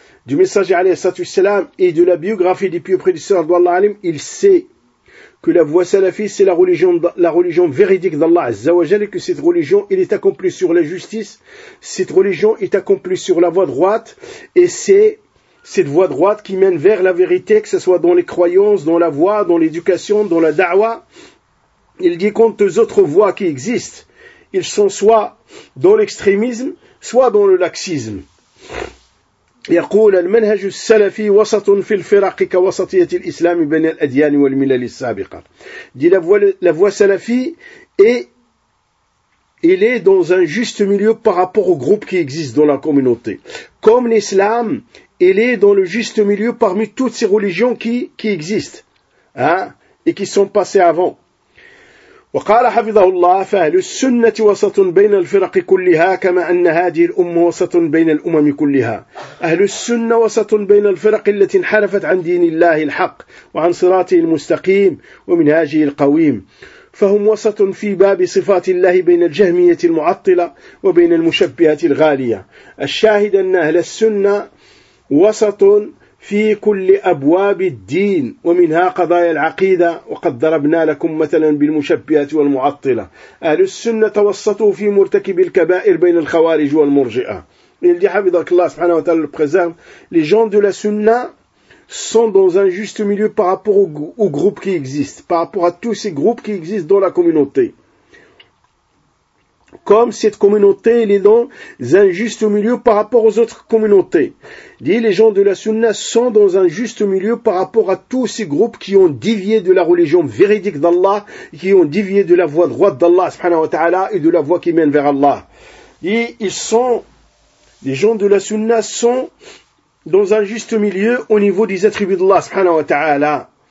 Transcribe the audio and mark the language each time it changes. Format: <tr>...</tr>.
<fr>du messager alayhi salatu wassalam et de la biographie du pieux prédicateur d'Allah alim, il sait que la voie salafiste c'est la religion véridique d'Allah azza wa jalla, que cette religion elle est accomplie sur la justice, cette religion est accomplie sur la voie droite, et c'est cette voie droite qui mène vers la vérité, que ce soit dans les croyances, dans la voie, dans l'éducation, dans la da'wa. Il dit quant aux autres voies qui existent, ils sont soit dans l'extrémisme, soit dans le laxisme.</fr> <ar>يقول المنهج السلفي وسط في الفرق كوسطية الإسلام بين الأديان والملل السابقة.</ar> <fr>دي la voie salafi est elle est dans un juste milieu par rapport au groupe qui existe dans la communauté. Comme l'islam, elle est dans le juste milieu parmi toutes ces religions qui existent, hein, et qui sont passées avant.</fr> <ar>وقال حفظه الله فأهل السنة وسط بين الفرق كلها كما أن هذه الأمة وسط بين الأمم كلها أهل السنة وسط بين الفرق التي انحرفت عن دين الله الحق وعن صراطه المستقيم ومنهاجه القويم فهم وسط في باب صفات الله بين الجهمية المعطلة وبين المشبهة الغالية الشاهد أن أهل السنة وسط في كل أبواب الدين ومنها قضايا العقيدة وقد ضربنا لكم مثلا بالمشبهة والمعطلة أهل السنة توسطوا في مرتكب الكبائر بين الخوارج والمرجئة</ar> <fr>il dit</fr> <ar>حفظك الله سبحانه وتعالى</ar> <fr>le préserve les gens de la sunna sont dans un juste milieu par rapport au groupe qui existe par rapport à tous ces groupes qui existent dans la communauté comme cette communauté elle est dans un juste milieu par rapport aux autres communautés. Dit les gens de la sunna sont dans un juste milieu par rapport à tous ces groupes qui ont dévié de la religion véridique d'Allah, qui ont dévié de la voie droite d'Allah subhanahu wa ta'ala et de la voie qui mène vers Allah. Dit les gens de la sunna sont dans un juste milieu au niveau des attributs d'Allah subhanahu wa ta'ala.</fr>